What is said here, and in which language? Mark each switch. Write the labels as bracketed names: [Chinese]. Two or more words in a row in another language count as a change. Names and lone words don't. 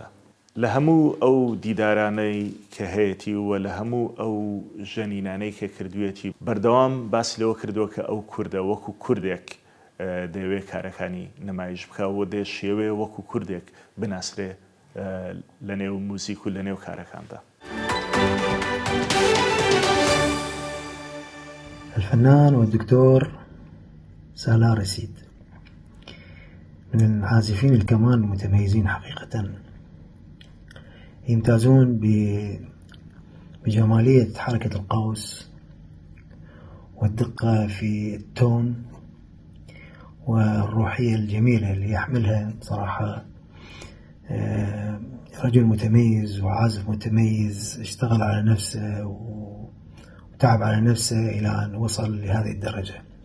[Central Kurdish] لە هەموو ئەو دیدارانەی کە هەیەی وە لە هەموو ئەو ژەنینانەی کە کردوێتی بەردەوام باسی لەوە کردووە کە ئەو کوردە وەکو کوردێک دەوێت کارەکانی نمایش بکەوە دێ شێوەیە وەکو کوردێک بناسرێ لە نێو موزیک و لە نێو کارەکاندا. [Arabic] الفنان والدكتور سالار رسيد من العازفين الكمان المتميزين حقيقة يمتازون بجمالية حركة القوس والدقة في التون والروحية الجميلة اللي يحملها صراحة رجل متميز وعازف متميز، اشتغل على نفسه وتعب على نفسه إلى أن وصل لهذه الدرجة.